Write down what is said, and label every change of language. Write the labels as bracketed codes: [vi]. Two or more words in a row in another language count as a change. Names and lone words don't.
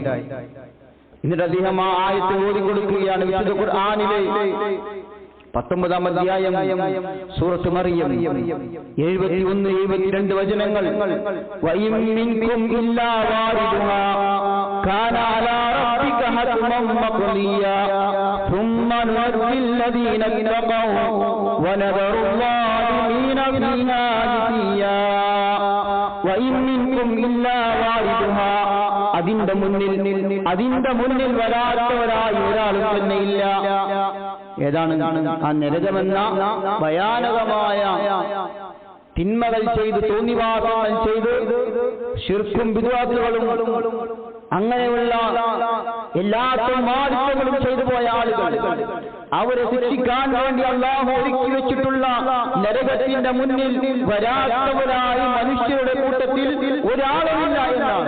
[ml] എന്നിട്ട് അദ്ദേഹം ആ ആയത്ത് ഓതിക്കൊടുക്കുകയാണ്. വിശുദ്ധ ഖുർആനിലെ 19-ാം അധ്യായം സൂറത്ത് മറിയം 71-72 വചനങ്ങൾ. [ar] وإن منكم إلا واردها كان على ربك حتما مقضيا ثم ننجي الذين اتقوا ونذر الظالمين فيها جثيا وإن منكم إلا واردها [ml] അതിന്റെ മുന്നിൽ വരാത്തവരായി ഒരാളും തന്നെയില്ല. ഏതാണ് ആ നരകമെന്ന ഭയാനകമായ തിന്മകൾ ചെയ്ത് തോന്നിവാസങ്ങൾ ചെയ്ത് ശിർക്കും ബിദ്അത്തുകളും അങ്ങനെയുള്ള എല്ലാ മാലിന്യങ്ങളും ചെയ്തു പോയ ആളുകൾ, അവരെ ശിക്ഷിക്കാൻ വേണ്ടി അല്ലാഹു ഒരുക്കി വെച്ചിട്ടുള്ള നരകത്തിന്റെ മുന്നിൽ വരാത്തവരായി മനുഷ്യരുടെ കൂട്ടത്തിൽ ഒരാളുമില്ല എന്നാണ്.